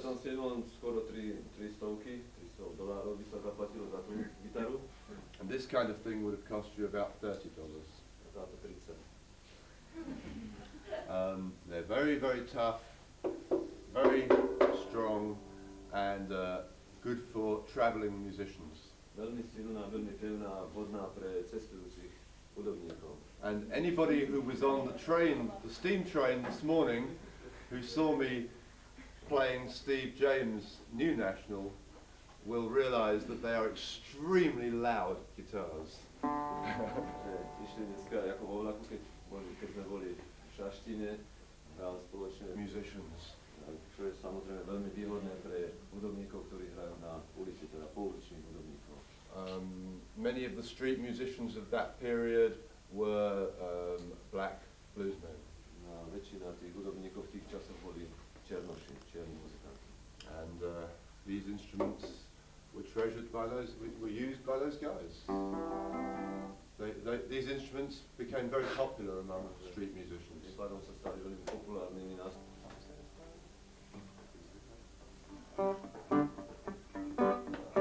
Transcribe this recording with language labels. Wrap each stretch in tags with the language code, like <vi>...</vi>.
<sk>27. skoro 300 dolárov by sa zaplatilo za tú gitaru.</sk> <en>And this kind of thing would have cost you about $30.</en> <sk>Táto 30.</sk> <en>They're very, very tough, very strong, and good for traveling musicians.</en> <sk>Veľmi silná, veľmi pevná, vhodná pre cestujúcich hudobníkov.</sk> <en>And anybody who was on the train, the steam train this morning, who saw me playing Steve James' New National, will realise that they are extremely loud guitars.</en> <sk>Išli dneska ako vo vlaku, keď sme boli v Šaštine, hral spoločne</sk> <en>Musicians.</en> <sk>čo je samozrejme veľmi výhodné pre hudobníkov, ktorí hrajú na ulici, teda pouličných hudobníkov.</sk> <en>Many of the street musicians of that period were black bluesmen.</en> <sk>Väčšina tých hudobníkov v tých časoch boli černoši, čierni muzikanti.</sk> <en>And these instruments were treasured by those, were used by those guys. These instruments became very popular among street musicians.</en> <sk>Tým pádom sa stali veľmi populárnymi nástrojmi.</sk>